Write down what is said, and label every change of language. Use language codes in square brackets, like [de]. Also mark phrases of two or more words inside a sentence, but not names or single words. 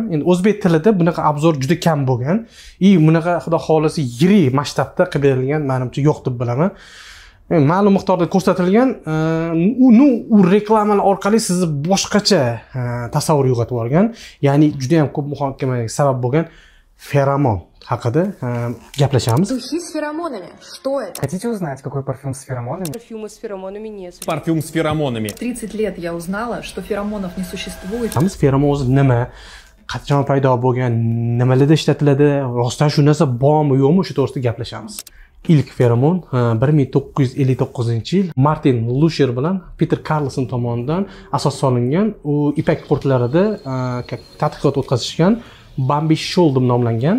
[uz] Endi o'zbek tilida bunaqa obzor juda kam bo'lgan. Bunaqa xudo xolisi yirik masshtabda qilib berilgan, menimcha yo'q deb bilaman. Ma'lum miqdorda ko'rsatilgan, u reklamalar orqali sizni boshqacha tasavvur uyg'otib yuborgan, ya'ni juda ham ko'p muhokamaga sabab bo'lgan feromon haqida gaplashamiz. [ru] Духи с феромонами. Что это? Хотите узнать, какой парфюм с феромонами? Парфюмы с феромонами нет. Парфюм с феромонами. 30 лет я узнала, что феромонов не существует. [uz] Feromon o'zi nima? Qachon paydo bo'lgan? Nimalarda ishlatiladi? Rostdan shu narsa bormi, yo'qmi? Shu to'g'risida gaplashamiz. İlk feromon 1959-yil Martin Lusher bilan Peter Carlson tomonidan asos solingan, u ipak qurtlarida tadqiqot o'tkazishgan Bambi Shoal deb nomlangan.